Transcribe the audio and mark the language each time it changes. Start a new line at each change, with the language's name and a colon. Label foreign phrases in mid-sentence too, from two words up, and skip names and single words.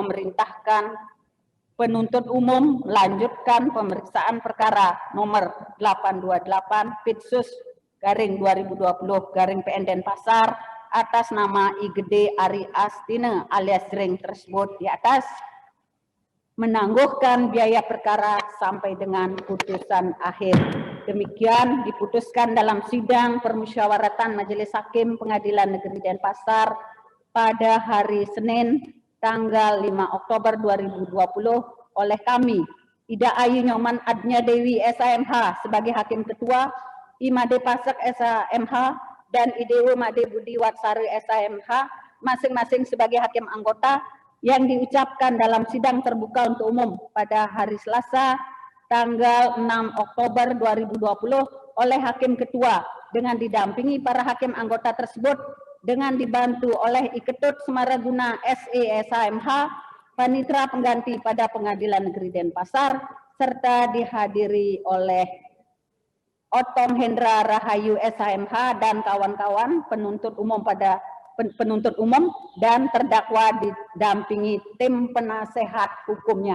Indonesian: Memerintahkan penuntut umum melanjutkan pemeriksaan perkara nomor 828 Pitsus garing 2020 garing PN Denpasar atas nama Igede Ari Astine alias Jreng tersebut di atas, menangguhkan biaya perkara sampai dengan putusan akhir. Demikian diputuskan dalam sidang permusyawaratan Majelis Hakim Pengadilan Negeri Denpasar pada hari Senin tanggal 5 Oktober 2020 oleh kami, Ida Ayu Nyoman Adnya Dewi SAMH sebagai Hakim Ketua, Imade Pasek SAMH, dan Idewo Made Budi Watsari SAMH masing-masing sebagai Hakim Anggota yang diucapkan dalam sidang terbuka untuk umum pada hari Selasa tanggal 6 Oktober 2020 oleh Hakim Ketua dengan didampingi para Hakim Anggota tersebut dengan dibantu oleh Iketut Semaraguna SE SAMH, Panitra Pengganti pada Pengadilan Negeri Denpasar, serta dihadiri oleh Otong Hendra Rahayu SAMH dan kawan-kawan penuntut umum dan terdakwa didampingi tim penasehat hukumnya.